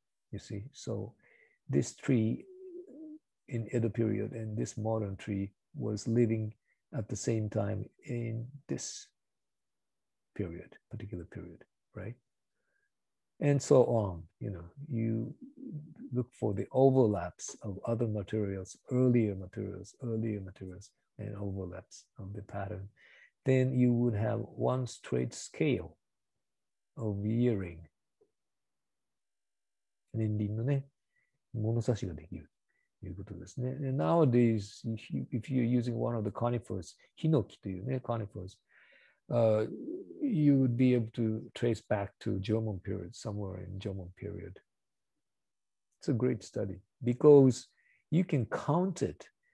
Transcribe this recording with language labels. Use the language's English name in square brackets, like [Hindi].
[English] You see, so this tree in Edo period and this modern tree was living at the same time in this period, particular period, right? And so on. You know, you look for the overlaps of other materials, earlier materials, and overlaps of the pattern. Then you would have one straight scale of yearing. [Japanese] 年輪のね、物差しができる。 [English] Nowadays, if you're using one of the conifers, hinoki という conifers, you would be able to trace back to Jomon period, somewhere in Jomon period. It's a great study because you can count it.